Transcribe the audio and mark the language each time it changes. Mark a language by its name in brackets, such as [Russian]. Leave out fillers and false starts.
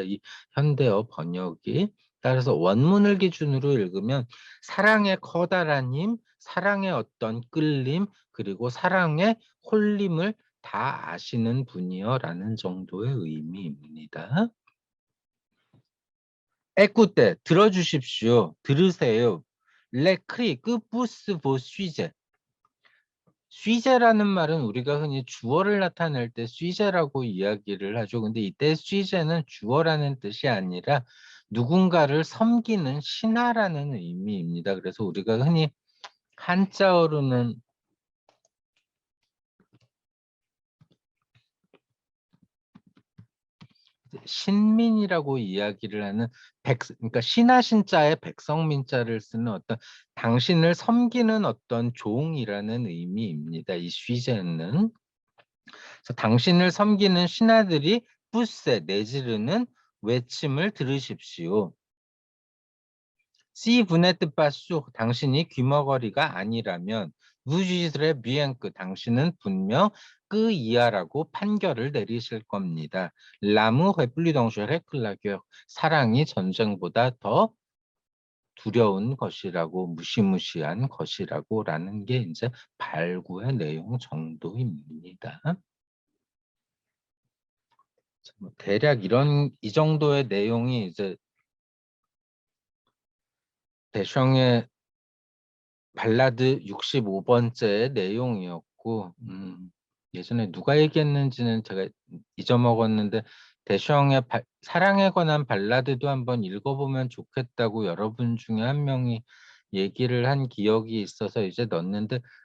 [Korean] 이 현대어 번역이. 따라서 원문을 기준으로 읽으면 사랑의 커다란 힘, 사랑의 어떤 끌림, 그리고 사랑의 홀림을 다 아시는 분이여라는 정도의 의미입니다. [French] écoutez, [Korean] 들어주십시오. 들으세요. [French] les cris que poussent vos sujets. [Korean] sujet라는 말은 우리가 흔히 주어를 나타낼 때 sujet라고 이야기를 하죠. 근데 이때 sujet는 주어라는 뜻이 아니라 누군가를 섬기는 신하라는 의미입니다. 그래서 우리가 흔히 한자어로는 신민이라고 이야기를 하는 그러니까 신하 신자에 백성민자를 쓰는 어떤 당신을 섬기는 어떤 종이라는 의미입니다. 이 쉬제는. 그래서 당신을 섬기는 신하들이 뿌세 내지르는 외침을 들으십시오. [French] Si vous n'êtes pas sûr, [Korean] 당신이 귀머거리가 아니라면 [French] vous jugerez bien que [Korean] 당신은 분명 그 이하라고 판결을 내리실 겁니다. [French] L'amour est plus dangereux que la guerre. [Korean] 사랑이 전쟁보다 더 두려운 것이라고 무시무시한 것이라고라는 게 이제 발구의 내용 정도입니다. 대략 이 정도의 내용이 이제 대숑의 발라드 65번째의 내용이었고 예전에 누가 얘기했는지는 제가 잊어먹었는데 대숑의 사랑에 관한 발라드도 한번 읽어보면 좋겠다고 여러분 중에 한 명이 얘기를 한 기억이 있어서 이제 넣었는데